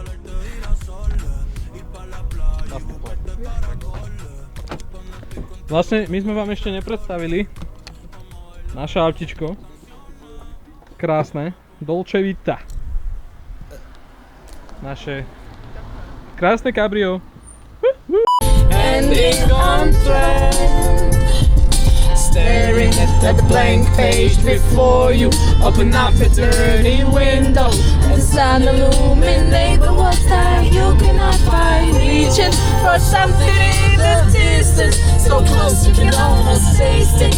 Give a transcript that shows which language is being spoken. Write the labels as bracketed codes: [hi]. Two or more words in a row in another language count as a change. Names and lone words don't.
[sk] Vlastne my sme vám ešte nepredstavili naše autičko. Krásne. Dolce Vita. Naše krásne cabrio. [en] Ending on trend. Staring at the blank page before you. Open up the dirty window. The sun illuminate the words that you cannot find. Reaching for something in the distance, so close you can almost taste it.